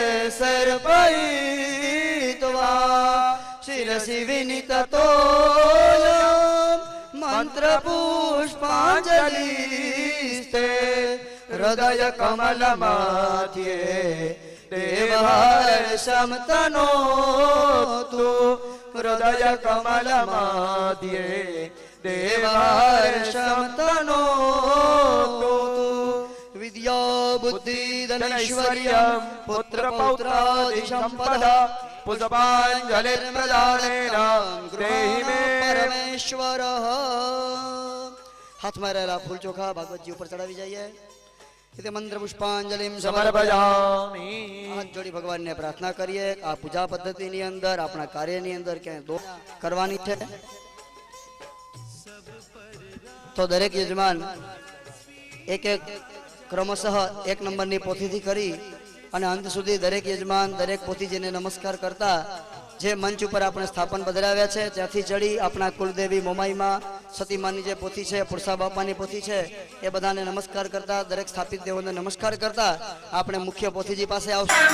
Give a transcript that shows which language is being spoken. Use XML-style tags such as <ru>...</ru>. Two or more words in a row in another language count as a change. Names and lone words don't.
<sa>सर्पयित्वा शिरसि विनिततो मंत्र पुष्पांजलिस्ते हृदय कमल मध्ये देवहर्षं तनोतु हृदय कमल मध्ये देवहर्षं तनोतु। विद्या बुद्धि धनैश्वर्यं पुत्र पौत्रादि संपदा पुष्पांजलिर्प्रदानेन देहि मे परमेश्वर।</sa> <gu>હાથ માં રહેલા ફૂલ ચોખા ભાગવત જી ઉપર ચઢાવી જઈએ।</gu> <sa>इते मंत्र पुष्पांजलिं समर्पयामि।</sa> <gu>હાથ જોડી ભગવાન ને પ્રાર્થના કરીએ। આ પૂજા પદ્ધતિ ની અંદર આપણા કાર્ય ની અંદર ક્યા દો કરવાની છે તો દરેક યજમાન એક એક ક્રમશઃ એક નંબર ની પોથી થી કરી અને અંત સુધી દરેક યજમાન દરેક પોથીજીને નમસ્કાર કરતા જે મંચ ઉપર આપણે સ્થાપન બદલાવ્યા છે ત્યાંથી ચડી આપણા કુલદેવી મોમાઈમાં સતીમાની જે પોથી છે પુરસા બાપાની પોથી છે એ બધાને નમસ્કાર કરતા દરેક સ્થાપિત દેવોને નમસ્કાર કરતા આપણે મુખ્ય પોથીજી પાસે આવશું।</gu>